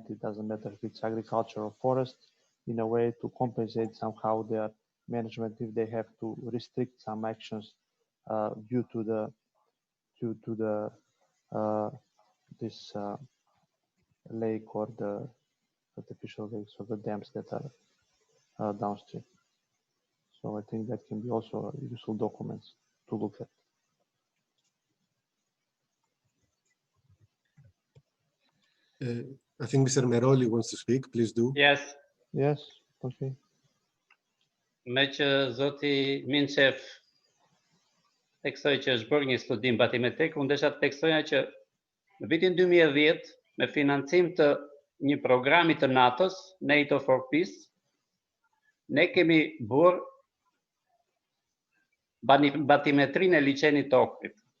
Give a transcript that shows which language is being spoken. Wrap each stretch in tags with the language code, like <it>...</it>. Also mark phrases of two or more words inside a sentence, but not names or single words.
<en>It doesn't matter if it's agriculture or forest, in a way to compensate somehow their management if they have to restrict some actions due to this lake or the artificial lakes or the dams that are downstream. So I think that can be also useful documents to look at. I think Mr. Meroli wants to speak. Please do. Yes. Yes, okay.</en> <sq>Me që zoti Minchev teksoj që është bërë një studim batimetrik, unë desha të tekstoja që në vitin 2010, me financim të një programi të NATO-s, NATO for Peace, ne kemi bërë batimetrinë e liçenit të Ohrit.</sq>